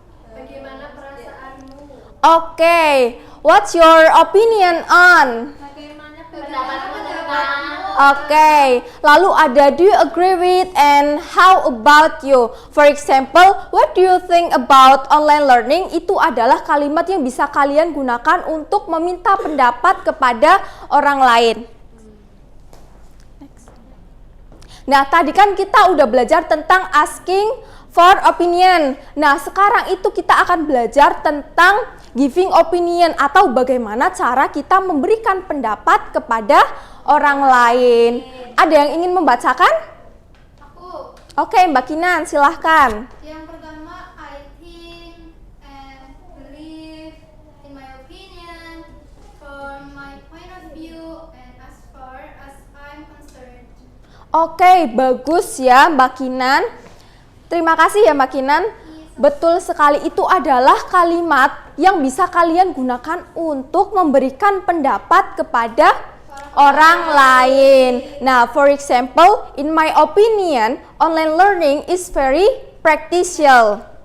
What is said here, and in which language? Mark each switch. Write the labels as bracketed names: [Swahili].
[Indonesian] Bagaimana perasaanmu? [English] Oke, what's your opinion on? [Indonesian] Bagaimana Pendapatmu tentang Oke, lalu ada [English] do you agree with and how about you? For example, what do you think about online learning? [Indonesian] Itu adalah kalimat yang bisa kalian gunakan untuk meminta pendapat kepada orang lain. Nah, tadi kan kita udah belajar tentang asking for opinion. Nah, sekarang itu kita akan belajar tentang giving opinion atau bagaimana cara kita memberikan pendapat kepada orang lain. Ada yang ingin membacakan? Aku. Oke, Mbak Kinan, silahkan. Yang pertama, [English] I think and believe, in my opinion, from my point of view, and as far as I'm concerned. [Indonesian] Oke, bagus ya Mbak Kinan. Terima kasih ya Mbak Kinan. Betul sekali, itu adalah kalimat yang bisa kalian gunakan untuk memberikan pendapat kepada orang lain. [English] Nah, for example, in my opinion, online learning is very practical.